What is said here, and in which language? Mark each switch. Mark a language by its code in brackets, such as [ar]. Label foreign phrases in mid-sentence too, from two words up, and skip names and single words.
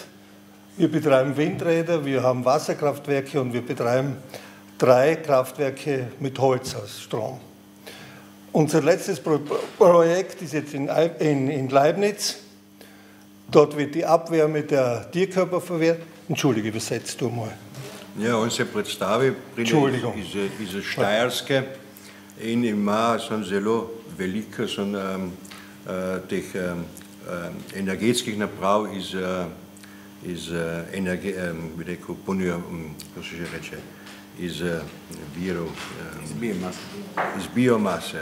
[de] Wir betreiben Windräder, wir haben Wasserkraftwerke und wir betreiben 3 Kraftwerke mit Holz aus Strom. Unser letztes Projekt ist jetzt in Leibniz. Dort wird die Abwärme der Tierkörper verwertet. Entschuldige, übersetzt du mal. [sl] Ja, on se predstavi, iz Štajerske in ima zelo veliko teh energetskih naprav iz virov, iz biomase.